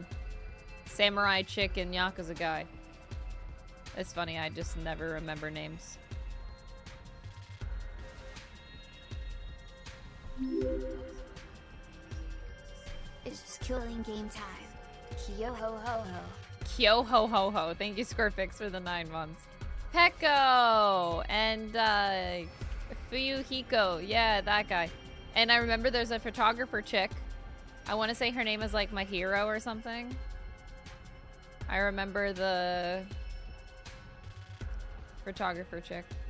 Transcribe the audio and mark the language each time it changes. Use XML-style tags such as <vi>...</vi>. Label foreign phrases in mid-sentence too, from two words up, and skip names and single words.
<en>Samurai chick and Yakuza guy. It's funny, I just never remember names. It's just killing game time. Kyo ho ho ho. Kyo ho ho ho. Thank you, Scorpix, for the 9 months. Pekko! And, Fuyuhiko. Yeah, that guy. And I remember there's a photographer chick. I want to say her name is like My Hero or something. I remember the photographer chick.</en>